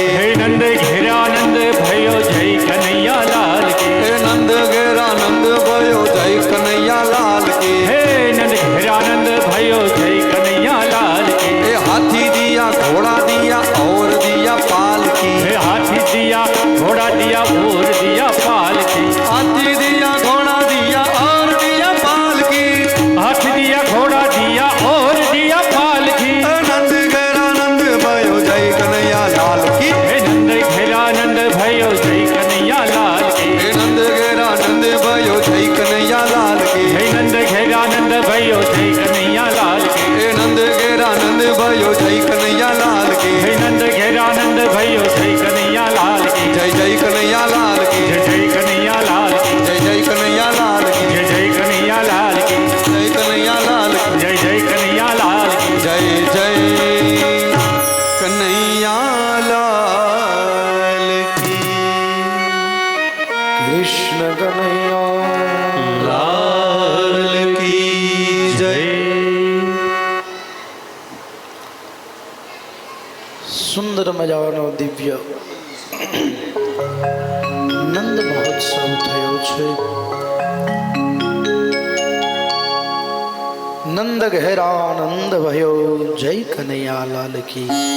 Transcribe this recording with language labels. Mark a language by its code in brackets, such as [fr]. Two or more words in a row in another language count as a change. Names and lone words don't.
[hi] हे नंद घेरा नंद भयो जय कन्हैया लाल के ए नंद घेरा नंद भयो जय कन्हैया लाल के हे नंद घेरा नंद भयो जय कन्हैया लाल के ए हाथी दिया घोड़ा दिया और दिया पालकी हे हाथी दिया घोड़ा दिया भोर दिया पालकी हाथी दिया घोड़ा दिया और दिया पालकी हाथी दिया घोड़ा दिया और दिया पालकी नंद घरा नंद भयो जय कन्हैया लाल की हे नंद घेरा नंद भयो जय कन्हैया लाल के हे नंद घरा नंद भयो जय कन्हैया लाल की हे नंद घेरा नंद भयो जय कन्हैया लाल के हे नंद घरा नंद भयो जय कन्हैया लाल की हे नंद घेरा नंद भयो जय कन्हैया लाल के जय जय कन्हैया लाल की जय जय कन्हैया लाल के जय जय कन्हैया लाल की जय जय कन्हैया लाल के जय कन्हैया लाल की जय जय कन्हैया लाल के जय जय कन्हैया लाल की કૃષ્ણ કનૈયા लाल की जय [gu] સુંદર મજાનો દિવ્ય નંદ મહોત્સવ થયો છે. [hi] नंद घेरा नंद भयो जय कन्हैया लाल की.